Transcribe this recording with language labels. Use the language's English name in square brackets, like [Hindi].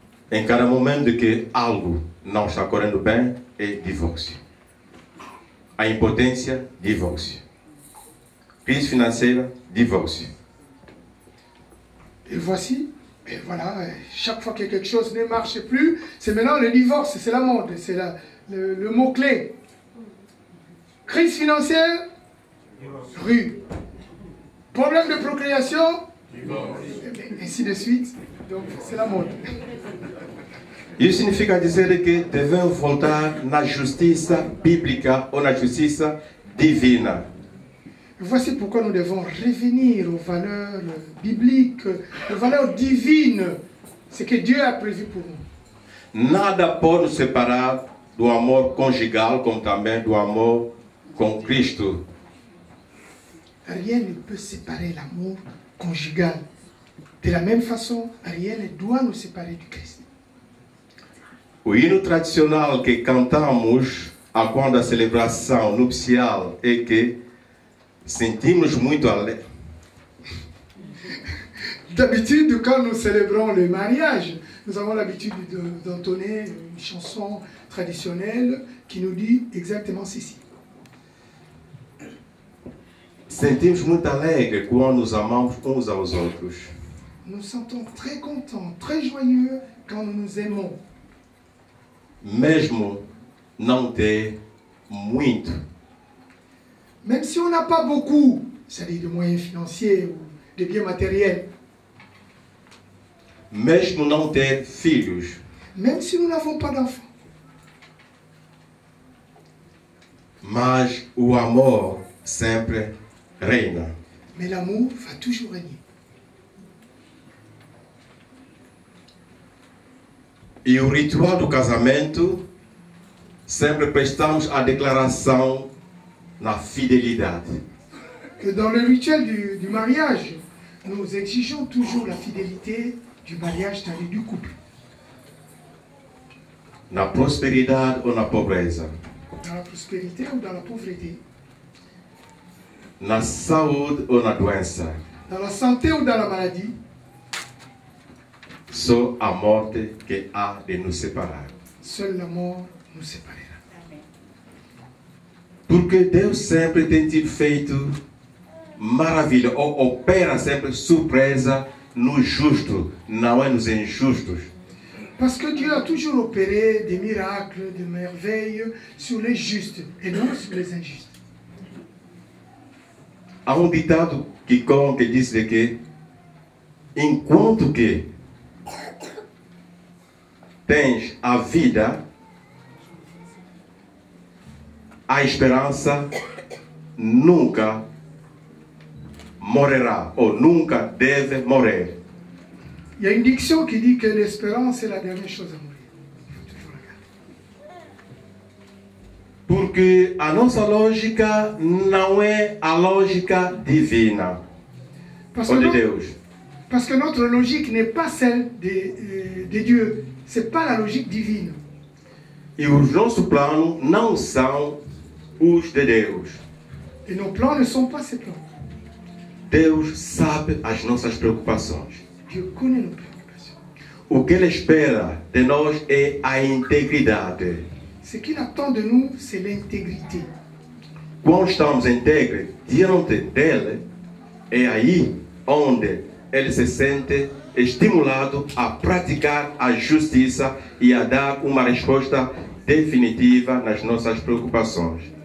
[Portuguese] Em cada momento que algo não está correndo bem, é divórcio. A impotência, divórcio. Crise financeira, divórcio. [French] Et voici, et voilà, chaque fois que quelque chose ne marche plus, c'est maintenant le divorce, c'est la mode, c'est le mot-clé. Crise financière, rue. Problème de procréation, et ainsi de suite. Donc c'est la mode. [Portuguese] Isso significa dizer que devemos voltar na justiça bíblica ou na justiça divina. [French] Voici pourquoi nous devons revenir aux valeurs bibliques, aux valeurs divines, ce que Dieu a prévu pour nous. [Portuguese] Nada pode nos separar do amor conjugal, como também do amor com Cristo. [French] Rien ne peut séparer l'amour conjugal. De la même façon, rien ne doit nous séparer du Christ. [Portuguese] O hino tradicional que cantamos quando a celebração nupcial é que sentimos muito alegre. [French] D'habitude, quand nous célébrons le mariage, nous avons l'habitude d'entonner une chanson traditionnelle qui nous dit exactement ceci. [Portuguese] Sentimos muito alegre quando nos amamos uns aos outros. [French] Nous nous sentons très contents, très joyeux quand nous nous aimons. [Portuguese] Mesmo não ter muito. [French] Même si on n'a pas beaucoup, c'est-à-dire de moyens financiers ou de biens matériels. [Portuguese] Mesmo não ter filhos. [French] Même si nous n'avons pas d'enfants. [Portuguese] Mas o amor sempre reina. [French] Mais l'amour va toujours régner. [Portuguese] E o ritual do casamento, sempre prestamos a declaração na fidelidade. [French] Que dans le rituel du mariage, nous exigeons toujours la fidélité du mariage, c'est-à-dire du couple. [Portuguese] Na prosperidade ou na pobreza. [French] Dans la prospérité ou dans la pauvreté. [Portuguese] Na saúde ou na doença. [French] Dans la santé ou dans la maladie. [Portuguese] Só a morte que há de nos separar. [French] Seule la mort nous séparera. [Portuguese] Porque Deus sempre tem tido feito maravilha, ou opera sempre surpresa nos justos, não é nos injustos. [French] Parce que Dieu a toujours opéré des miracles, des merveilles sur les justes et non sur les injustes. [Portuguese] Há ditado que diz de que enquanto que tens a vida, a esperança nunca morrerá ou nunca deve morrer. [French] Il y a une diction qui dit que l'espérance est la dernière chose à mourir. Il faut toujours la garder. [Portuguese] Porque a nossa lógica não é a lógica divina ou de Deus. [French] Parce que notre logique n'est pas celle de Dieu. Ce n'est pas la logique divine. [Portuguese] E os nossos planos não são os de Deus. [French] Et nos plans ne sont pas ses plans. [Portuguese] Deus sabe as nossas preocupações. [French] Dieu connaît nos préoccupations. [Portuguese] O que Ele espera de nós é a integridade. [French] Ce qu'il attend de nous, c'est l'intégrité. [Portuguese] Quando estamos íntegros diante dele, é aí onde ele se sente estimulado a praticar a justiça e a dar uma resposta definitiva nas nossas preocupações.